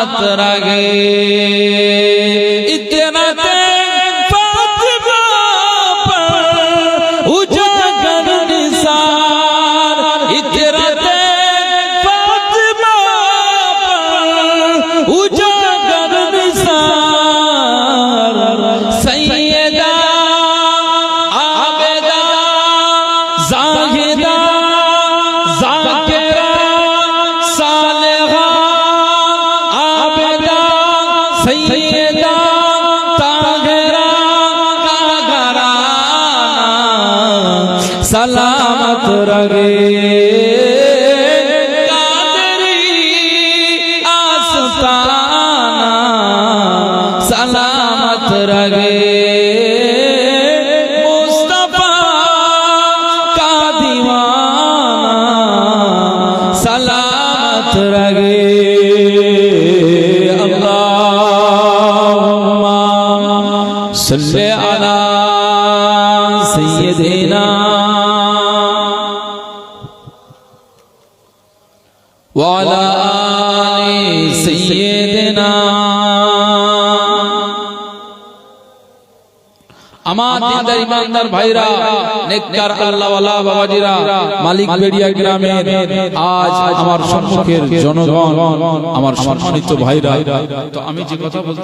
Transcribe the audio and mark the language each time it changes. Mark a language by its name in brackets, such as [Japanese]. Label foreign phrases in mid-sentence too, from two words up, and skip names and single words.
[Hindi] रगे इतना फातिमा पर उजागर निसार इतना फातिमा पर उजागर निसार सैयदा आबेदा जाहिदा जाकिरा सालेहा आबेदा सैयदा ताहिरा का घराना सलामत रहे कादरी आस्ताना सलामत रहे मुस्तफा का दीवाना सलामत रहे [Arabic] اللهم صل على سيدنا وعلى آل سيدنا [Bangla] আমার দিনদার ইমানদার ভাইরা নেককার আল্লাহওয়ালা বাবাজিরা মালিক বেড়িয়া গ্রামের আজ আমার সম্মুখের জনগণ আমার সম্মানিত ভাইরা তো আমি যে কথা বলতে